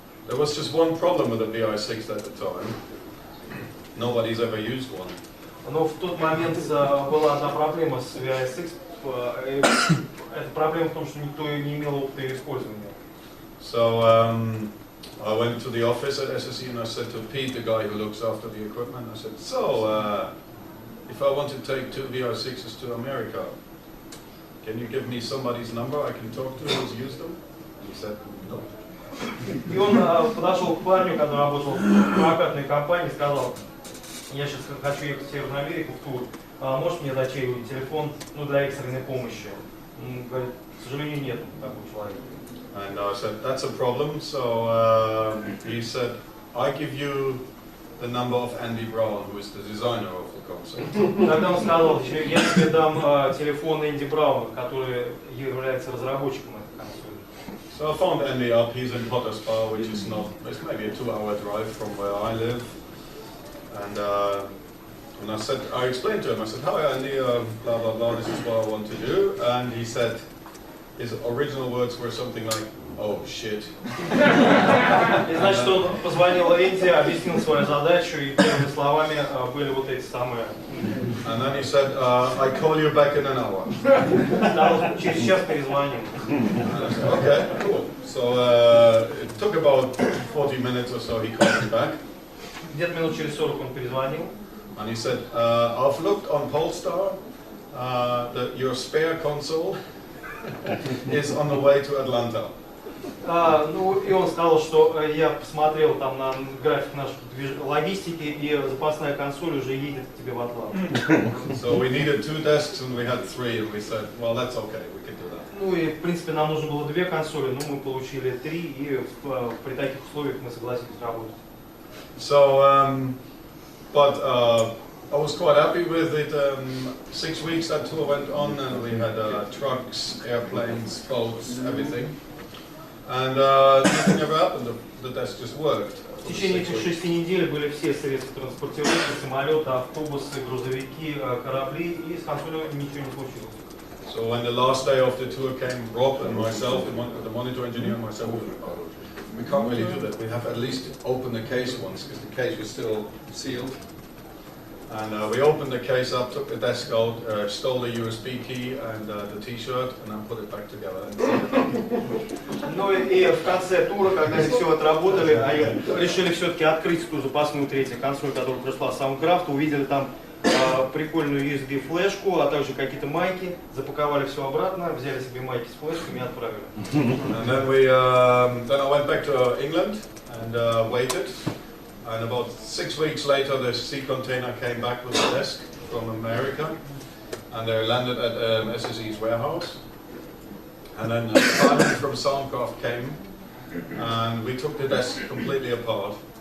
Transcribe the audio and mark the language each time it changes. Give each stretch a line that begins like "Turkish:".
English: There was just one problem with the VI6 at the time. Nobody's ever used one.
Russian: Но в тот момент была одна проблема с VI6. Эта проблема в том, что никто не имел опыта ее использования.
English: So I went to the office at SSE and I said to Pete, the guy who looks after the equipment, I said, so if I want to take 2 VI6s to America, can you give me somebody's number I can talk to who's used them? And he said, no.
Russian: И он подошел к парню, который работал в прокатной компании, и сказал, я сейчас хочу ехать в Северную Америку в тур, можешь мне дать чей-нибудь телефон для экстренной помощи? Он говорит, к сожалению, нет такого человека.
English: And I said, that's a problem. So he said, I give you the number of Andy Brown, who is the designer of the console.
Russian: Тогда он сказал, я тебе дам телефон Энди Брауна, который является разработчиком этой консоли.
English: So I found Andy up. He's in Pottersbar, which is not, it's maybe a 2-hour drive from where I live. And I explained to him, I said, hi Andy, blah blah blah, this is what I want to do. And he said, his original words were something like, oh shit.
Russian: И значит, он позвонил A&T, объяснил свою задачу, и первыми словами были вот эти самые.
English: And then he said, I call you back in an hour.
Russian: Да, через час перезвоним.
English: Okay, cool. So it took about 40 minutes or so. He called me back.
Russian: Где-то минут через 40 он перезвонил.
English: And he said, I've looked on Polestar that your spare console is on the way to Atlanta.
Russian: Ну и он сказал, что я посмотрел там на график нашей логистики, и запасная консоль уже едет к тебе в Атланту.
English: So we needed 2 desks and we had 3, and we said, well, that's okay, we can do that.
Russian: Ну и в принципе нам нужно было 2 консоли, но мы получили 3, и при таких условиях мы согласились работать.
English: So, but I was quite happy with it. 6 weeks that tour went on, and we had trucks, airplanes, boats, everything. And nothing ever happened. The desk just worked.
Russian: В течение этих 6 недель были все средства транспортировки, самолеты, автобусы, грузовики, корабли, и с консолью ничего не случилось.
English: So when the last day of the tour came, Rob and myself, the monitor engineer and myself, we can't really do that. We have at least opened the case once, because the case was still sealed. And we opened the case up, took the desk out, stole the USB key and the T-shirt, and then put it back together.
Russian: Ну и в конце тура, когда они все отработали, они решили все-таки открыть ту запасную третью консоль, которая пришла с Soundcraft, увидели там прикольную USB-флешку, а также какие-то майки, запаковали все обратно, взяли себе майки с флешками и отправили.
English: And then I went back to England and waited. And about 6 weeks later, the sea container came back with the desk from America, and they landed at SSE's warehouse. And then Simon from Soundcraft came, and we took the desk completely apart.